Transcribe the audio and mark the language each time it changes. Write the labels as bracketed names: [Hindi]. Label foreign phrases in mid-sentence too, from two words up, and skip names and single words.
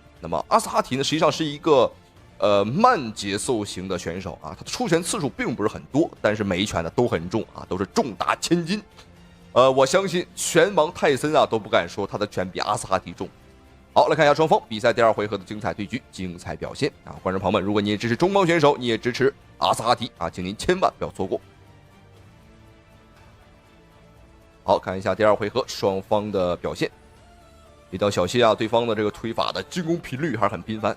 [Chinese] 那麼阿斯哈提呢，實際上是一個慢節奏型的選手啊，他的出拳次數並不是很多，但是每一拳呢都很重啊，都是重達千斤。我相信拳王泰森啊都不敢說他的拳比阿斯哈提重。好，來看一下雙方比賽第二回合的精彩對局、精彩表現啊！觀眾朋友們，如果你也支持中方選手，你也支持阿斯哈提啊，請您千萬不要錯過。好，看一下第二回合雙方的表現。比較小心啊，對方的這個腿法的進攻頻率還是很頻繁。